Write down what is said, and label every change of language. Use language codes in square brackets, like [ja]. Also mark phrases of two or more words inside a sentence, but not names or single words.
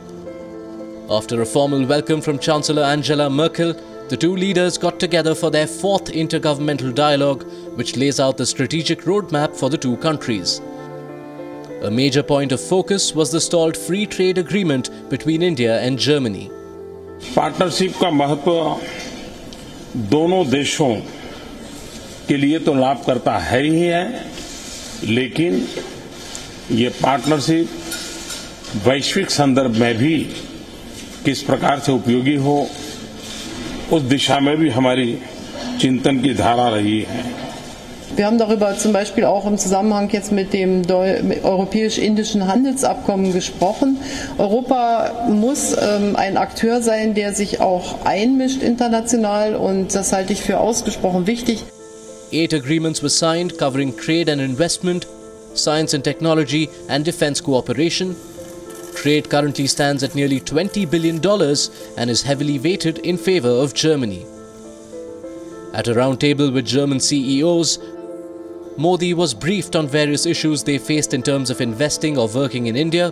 [en] After a formal welcome from Chancellor Angela Merkel, the two leaders got together for their 4th intergovernmental dialogue, which lays out the strategic roadmap for the two countries. A major point of focus was the stalled free trade agreement between India and Germany. [hi] पार्टनरशिप का महत्व दोनों देशों के लिए तो लाभ करता है ही है, लेकिन ये पार्टनरशिप वैश्विक संदर्भ में भी किस प्रकार से उपयोगी हो, उस दिशा में भी हमारी चिंतन की धारा रही है. [de] Wir haben darüber zum Beispiel auch im Zusammenhang jetzt mit dem europäisch-indischen Handelsabkommen gesprochen. Europa muss ein Akteur sein, der sich auch einmischt international, und das halte ich für ausgesprochen wichtig. [en] 8 agreements were signed covering trade and investment, science and technology and defense cooperation. Trade currently stands at nearly $20 billion and is heavily weighted in favor of Germany. At a roundtable with German CEOs, Modi was briefed on various issues they faced in terms of investing or working in India.